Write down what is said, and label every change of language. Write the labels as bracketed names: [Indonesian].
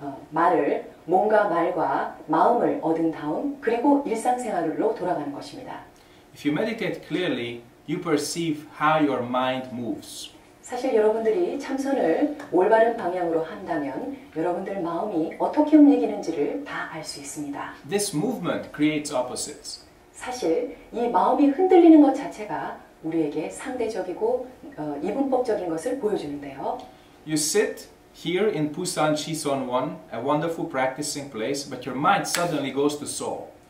[Korean] 말을 몸과 말과 마음을 얻은 다음 그리고 일상생활로 돌아가는 것입니다. [English] If you meditate clearly, you perceive how your mind moves. [Korean] 사실 여러분들이 참선을 올바른 방향으로 한다면 여러분들 마음이 어떻게 움직이는지를 다 알 수 있습니다. [English] This movement creates opposites. [Korean] 사실 이 마음이 흔들리는 것 자체가 우리에게 상대적이고 이분법적인 것을 보여주는데요. [English] You sit here in Busan Shison 1, a wonderful practicing place, but your mind suddenly goes to Seoul.